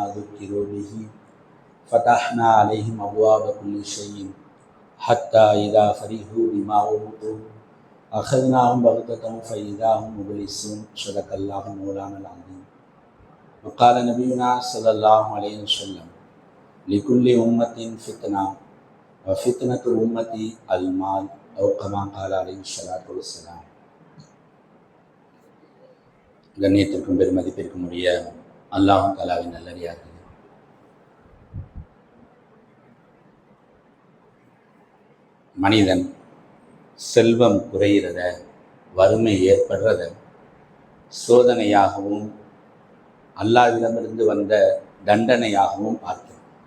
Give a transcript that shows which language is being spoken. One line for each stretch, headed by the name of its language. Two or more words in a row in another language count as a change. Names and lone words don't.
Arabic: ذكروا به فتحنا عليهم أبواب كل شيء حتى إذا فرحوا بما أوتوا أخذناهم بغتة فإذا هم مبلسون صدق الله مولانا العظيم وقال نبينا صلى الله عليه وسلم لكل أمة فتنة وفتنة أمتي المال أو كما قال عليه الصلاة والسلام.
Tamil: கண்ணியத்திற்கும் பெருமதிப்பிற்கும் உரிய
Arabic: الله تعالى
Tamil: நல்லடியார்களே, மனிதன் செல்வம் குறையிறத, வறுமை ஏற்படுறத சோதனையாகவும் அல்லாஹ்விடமிருந்து வந்த தண்டனையாகவும் பார்க்கிறான்.